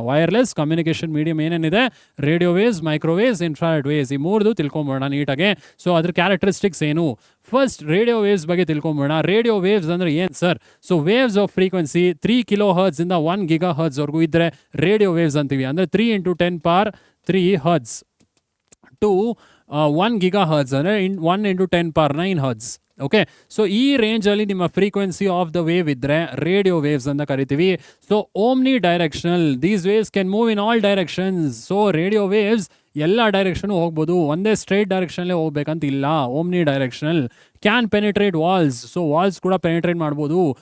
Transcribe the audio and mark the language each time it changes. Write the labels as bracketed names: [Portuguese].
[Kannada] Wireless communication medium ಏನೇನಿದೆ, radio waves, microwaves, infrared waves, ಈ ಮೂರ್ದು ತಿಳ್ಕೊಂಬೋಣ ನೀಟಾಗೆ. So ಅದ್ರ ಕ್ಯಾರೆಕ್ಟರಿಸ್ಟಿಕ್ಸ್ ಏನು? ಫಸ್ಟ್ ರೇಡಿಯೋ ವೇವ್ಸ್ ಬಗ್ಗೆ ತಿಳ್ಕೊಂಬೋಣ. ರೇಡಿಯೋ ವೇವ್ಸ್ ಅಂದ್ರೆ ಏನು sir? So [English] waves of frequency [Kannada] 3 kHz ಇಂದ 1 GHz ವರೆಗೂ ಇದ್ರೆ ರೇಡಿಯೋ ವೇವ್ಸ್ ಅಂತೀವಿ. ಅಂದರೆ 3 × 10 power 3 Hz ಟು 1 GHz ಅಂದರೆ 1 × 10 power 9 Hz. ಓಕೆ, ಸೊ ಈ ರೇಂಜಲ್ಲಿ ನಿಮ್ಮ [English] frequency of the wave [Kannada] ಇದ್ದರೆ ರೇಡಿಯೋ ವೇವ್ಸ್ ಅಂತ ಕರಿತೀವಿ. [English] So omni directional, these waves can move in all directions. [Kannada] So radio waves ಎಲ್ಲ ಡೈರೆಕ್ಷನ್ ಹೋಗ್ಬೋದು, ಒಂದೇ ಸ್ಟ್ರೈಟ್ ಡೈರೆಕ್ಷನಲ್ಲೇ ಹೋಗ್ಬೇಕಂತ ಇಲ್ಲ. [English] Omni directional can penetrate walls. [Kannada] So walls ಕೂಡ ಪೆನಿಟ್ರೇಟ್ ಮಾಡ್ಬೋದು.